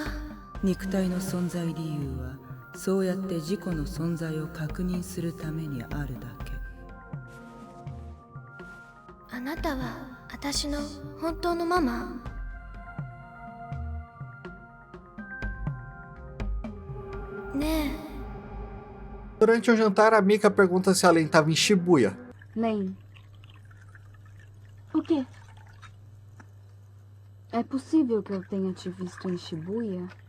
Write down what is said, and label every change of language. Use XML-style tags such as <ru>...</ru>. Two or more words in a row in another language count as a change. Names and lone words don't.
<ja>肉体の存在理由はそうやって自己の存在を確認するためにあるだけ。あなたは私の本当のママ？ねえ。</ja> <pt>Durante um jantar, a Mika pergunta se a Len estava em Shibuya. Len. O quê? É possível que eu tenha te visto em Shibuya?</pt>